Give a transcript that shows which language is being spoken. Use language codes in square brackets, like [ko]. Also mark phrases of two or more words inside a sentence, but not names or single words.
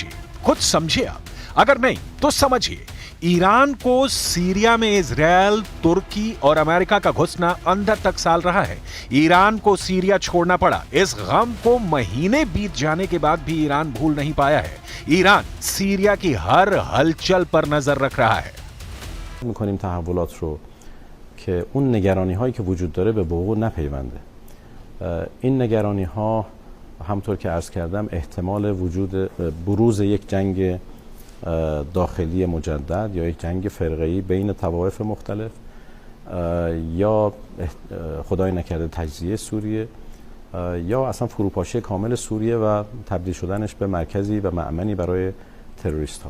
[hi] कुछ समझिए आप, अगर नहीं तो समझिए। ईरान को सीरिया में इजरायल, तुर्की और अमेरिका का घुसना अंदर तक साल रहा है। ईरान को सीरिया छोड़ना पड़ा। इस गम को महीने बीत जाने के बाद भी ईरान भूल नहीं पाया है। ईरान सीरिया की हर हलचल पर नजर रख रहा है। [fa] می‌کنیم تحولات رو که اون نگرانی‌هایی که وجود داره به وقوع نپیونده. این نگرانی‌ها همطور که عرض کردم احتمال وجود بروز یک جنگ داخلی مجدد یا یک جنگ فرقه‌ای بین طوایف مختلف یا خدای نکرده تجزیه سوریه یا اصلا فروپاشی کامل سوریه و تبدیل شدنش به مرکزی و مأمنی برای تروریست‌ها.